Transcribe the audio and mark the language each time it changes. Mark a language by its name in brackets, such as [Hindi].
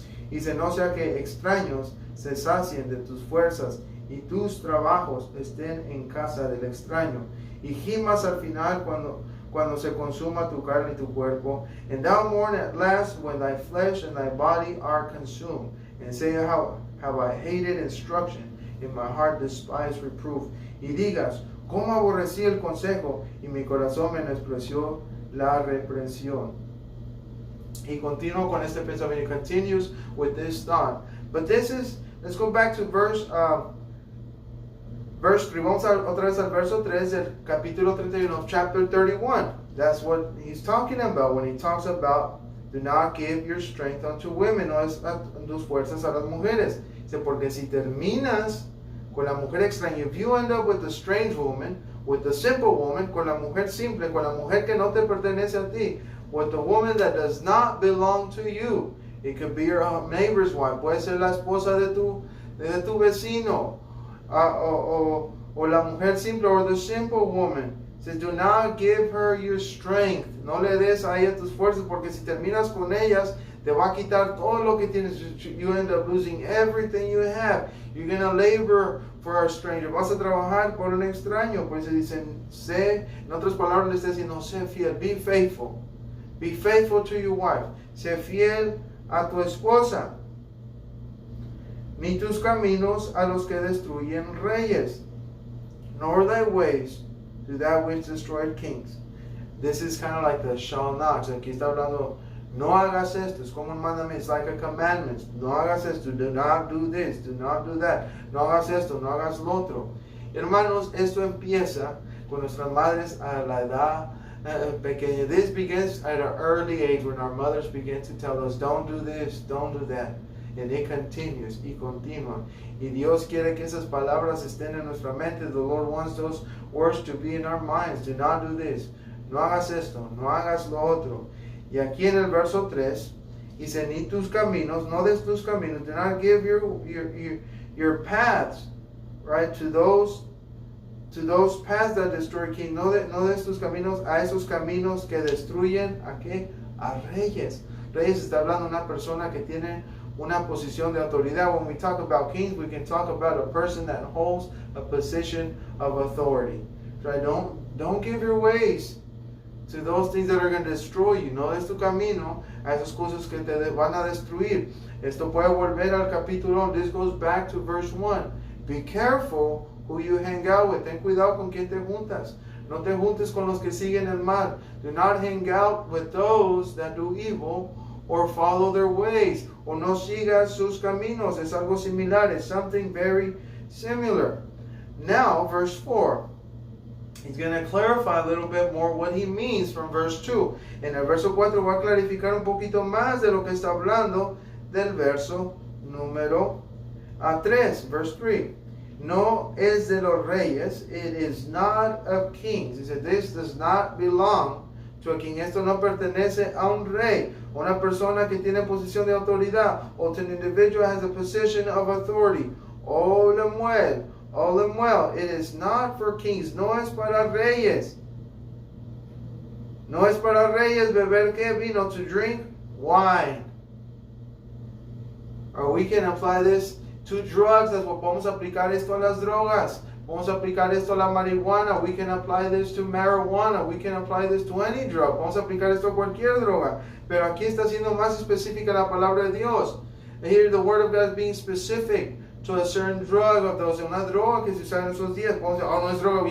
[Spanish] Dice, no sea que extraños se sacien de tus fuerzas, y tus trabajos estén en casa del extraño. Y gimas al final cuando se consuma tu carne y tu cuerpo. [English] And thou mourn at last when thy flesh and thy body are consumed. And say, how have I hated instruction, in my heart despised reproof. [Spanish] Y digas, cómo aborrecí el consejo, y mi corazón menospreció la reprensión. He continuó con este pensamiento. [English] He continues with this thought. But this is, let's go back to verse 3. [Spanish] Vamos otra vez al verso 3 del capítulo 31 [English] of chapter 31. That's what he's talking about when he talks about do not give your strength unto women. [Spanish] No es tus fuerzas a las mujeres. Dice, porque si terminas con la mujer extraña, [English] if you end up with the strange woman, with the simple woman, [Spanish] con la mujer simple, con la mujer que no te pertenece a ti, [English] with the woman that does not belong to you. It could be your neighbor's wife. [Spanish] Puede ser la esposa de tu vecino. O la mujer simple, [English] or the simple woman. Says, do not give her your strength. [Spanish] No le des a ella tus fuerzas, porque si terminas con ellas, te va a quitar todo lo que tienes. [English] You end up losing everything you have. You're going to labor for a stranger. [Spanish] Vas a trabajar por un extraño. Pues se dicen, sé, en otras palabras le está diciendo, sé fiel, [English] be faithful. Be faithful to your wife. [Spanish] Sé fiel a tu esposa. Ni tus caminos a los que destruyen reyes, [English] nor thy ways to that which destroyed kings. This is kind of like the shall not. [Spanish] Aquí está hablando, no hagas esto. Es como un mandamiento. [English] It's like a commandment. [Spanish] No hagas esto. [English] Do not do this. Do not do that. [Spanish] No hagas esto. No hagas lo otro. Hermanos, esto empieza con nuestras madres a la edad pequeña. [English] This begins at an early age when our mothers begin to tell us, don't do this, don't do that. And it continues [Spanish] y continua. Y Dios quiere que esas palabras estén en nuestra mente. [English] The Lord wants those words to be in our minds. Do not do this. [Spanish] No hagas esto. No hagas lo otro. Y aquí en el verso 3 dice, ni tus caminos, no des tus caminos. [English] Do not give your paths, right, to those paths that destroy king. [Spanish] No des tus caminos a esos caminos que destruyen ¿a qué? A reyes. Reyes está hablando de una persona que tiene una posición de autoridad. [English] When we talk about kings, we can talk about a person that holds a position of authority. Right? Don't give your ways to those things that are going to destroy you. [Spanish] No des tu camino a esas cosas que te van a destruir. Esto puede volver al capítulo. [English] This goes back to verse 1. Be careful who you hang out with. [Spanish] Ten cuidado con quien te juntas. No te juntes con los que siguen el mal. [English] Do not hang out with those that do evil or follow their ways. [Spanish] O no sigas sus caminos. Es algo similar. [English] It's something very similar. Now, verse 4. he's going to clarify a little bit more what he means from verse 2. [Spanish] En el verso 4 va a clarificar un poquito más de lo que está hablando del verso número 3, [English] verse 3. [Spanish] No es de los reyes, [English] it is not of kings. He said, this does not belong to a king. [Spanish] Esto no pertenece a un rey, una persona que tiene posición de autoridad, [English] or to an individual has a position of authority. O Lemuel, it is not for kings, [Spanish] no es para reyes. No es para reyes beber que vino, [English] to drink wine. Or we can apply this to drugs, as well. [Spanish] Podemos aplicar esto a las drogas. Podemos aplicar esto a la marihuana. [English] We can apply this to marijuana. We can apply this to any drug. [Spanish] Podemos aplicar esto a cualquier droga. Pero aquí está siendo más específica la palabra de Dios. [English] And here the word of God is being specific to a certain drug of those. [Spanish] Una droga que se usa en esos días. Podemos decir, oh, no es droga.